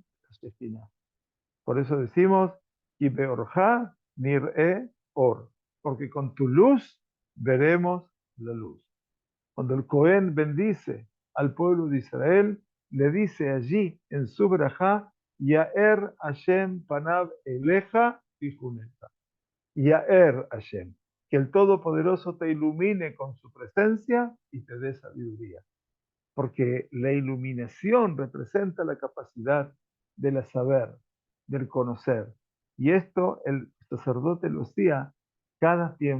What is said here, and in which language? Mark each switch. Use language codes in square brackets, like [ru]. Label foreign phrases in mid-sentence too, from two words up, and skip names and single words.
[es] La Shekhinah. Por eso decimos, [he] ובאורך נראה אור, [es] porque con tu luz veremos la luz. Cuando el Cohen bendice al pueblo de Israel, le dice allí en su brajá, [he] יאר השם פניו אליך ויחונך. יאר השם, [es] que el Todopoderoso te ilumine con su presencia y te dé sabiduría. Porque la iluminación representa la capacidad del saber, del conocer. Y esto el sacerdote lo hacía cada tiempo.